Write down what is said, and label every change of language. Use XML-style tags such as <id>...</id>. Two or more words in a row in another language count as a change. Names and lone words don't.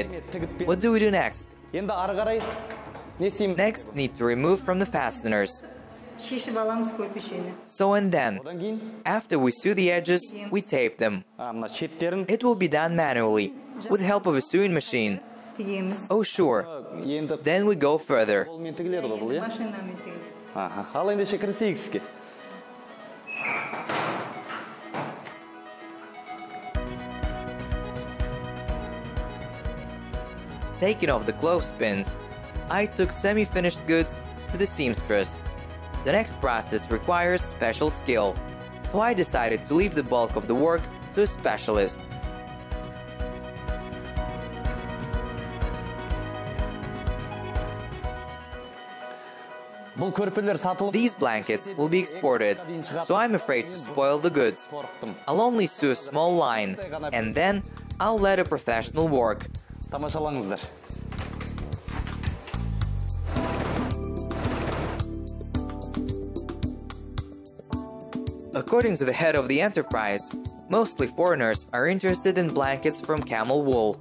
<en>What do we do next?</en> <kk>Енді ары қарай не істейміз?</kk> <en>Next, need to remove from the fasteners.</en> <kk>Шешіп аламыз көрпешені.</kk> <en>So and then,</en> <kk>Одан кейін,</kk> <en>after we sew the edges, we tape them.</en> <kk>мына шеттерін</kk> <en>It will be done manually, with help of a sewing machine.</en> <kk>Тігеміз.</kk> <en>Oh sure,</en> <kk>енді</kk> <en>then we go further.</en> <kk>қолмен тігіледі ғой бұл, иә? Машинамен тігеміз. Ал ендеше кірісейік іске.</kk> <en>Taking off the clothespins, I took semi-finished goods to the seamstress. The next process requires special skill, so I decided to leave the bulk of the work to a specialist.</en> <kk>Бұл көрпелер сатылып,</kk> <en>These blankets will be exported, so I'm afraid to spoil the goods. I'll only sew a small line, and then I'll let a professional work.</en> <kk>тамашалаңыздар.</kk> <en>According to the head of the enterprise, mostly foreigners are interested in blankets from camel wool.</en>